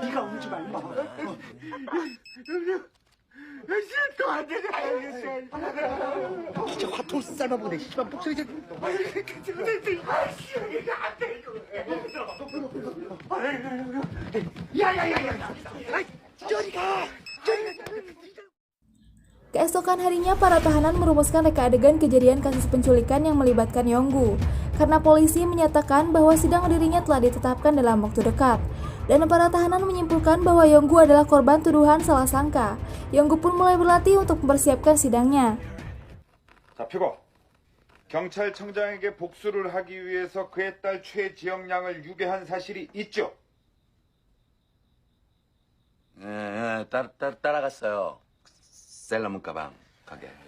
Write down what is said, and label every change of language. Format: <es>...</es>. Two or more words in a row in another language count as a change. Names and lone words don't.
<ko>네가 울지 마, 임마. 싫어, 안 되냐. 진짜 화통 삶아보네, 씨발 목소리 좀. 이거 안 돼, 이거. 야야야야. 저리 가.</ko> <id>Keesokan harinya, para tahanan merumuskan reka adegan kejadian kasus penculikan yang melibatkan Yonggu, karena polisi menyatakan bahwa sidang dirinya telah ditetapkan dalam waktu dekat. Dan para tahanan menyimpulkan bahwa Yonggu adalah korban tuduhan salah sangka. Yonggu pun mulai berlatih untuk mempersiapkan sidangnya.</id> <ko>자, 표고. 경찰청장에게 복수를 하기 위해서 그의 딸 최지영양을 유괴한 사실이 있죠? 예, 따라갔어요. 셀러문 가방 가게. 예.</ko>